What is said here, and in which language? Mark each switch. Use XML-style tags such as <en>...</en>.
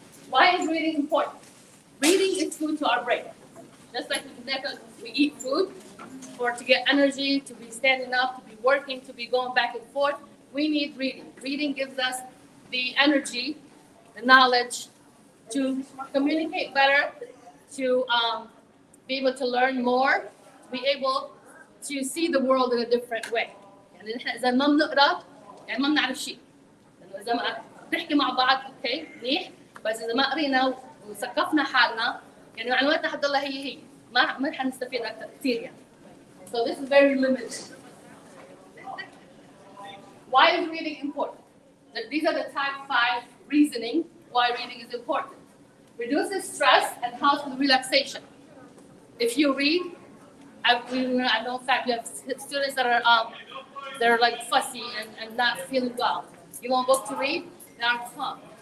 <en>Why is reading important? Reading is food to our brain. Just like we eat food to get energy, to be standing up, to be working, to be going back and forth, we need reading. Reading gives us the energy, the knowledge to communicate better, to be able to learn more, to be able to see the world in a different way.</en> <ar>يعني نحن إذا ما بنقرأ يعني ما بنعرف شيء. لأنه إذا ما بنحكي مع بعض أوكي منيح، بس إذا ما قرينا وثقفنا حالنا يعني معلوماتنا حتضلها هي ما حنستفيد أكثر كثير يعني.</ar> <en>So this is very limited. Why is reading important? These are the top 5 reasoning why reading is important. Reduces stress and helps with relaxation. If you read, I know in fact we have students that are they're like fussy and not feeling well. You want a book to read? They are calm.</en>